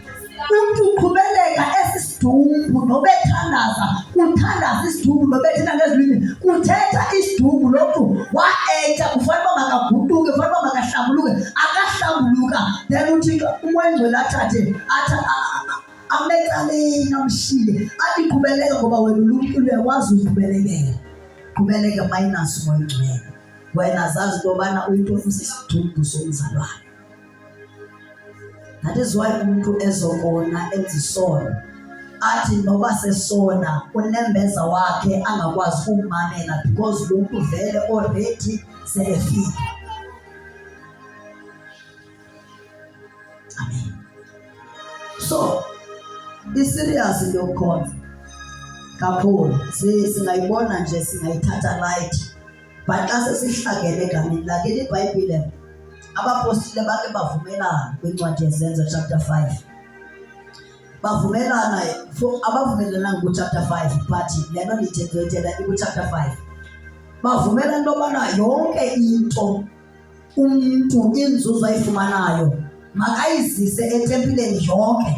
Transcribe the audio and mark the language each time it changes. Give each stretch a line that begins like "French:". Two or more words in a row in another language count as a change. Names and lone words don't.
Xhosa: Umntu uqhubeleka esisidumbu nobethandaza, uthandaza isidumbu nobethina ngezilwimi, kuthetha isidumbu lo mntu wa-acta, kufanele uba makaguquke, kufanele uba makahlambuluke, akahlambuluka. Then uthi umoyingcwele athathe amecaleni amshiye athi qhubeleka ngoba wena ulumkile, uyakwazi uqhubelekela. Qhubeleke minus umoyingcwele. Wena zazi into yobana uyinto sisidumbu somzalwane.
English: That is why
Xhosa: umuntu ezokona enzisono athi noba sesona unembeza wakhe angakwazi ukumamela because lo mntu vele already selefile. Amen. So i-serious into yokukhonza kakhulu singayibona nje, singayithatha light, but xa sesihlangene egameni lakhe. iBhayibhile abapostile bake bavumelana kwincwadi yeZenzo chapter 5, bavumelana abavumelana ku-chapter 5, but lento ndiyithethela iku-chapter 5. Bavumelana into yobana yonke into umntu inzuzo ayifumanayo makayizise etempileni yonke.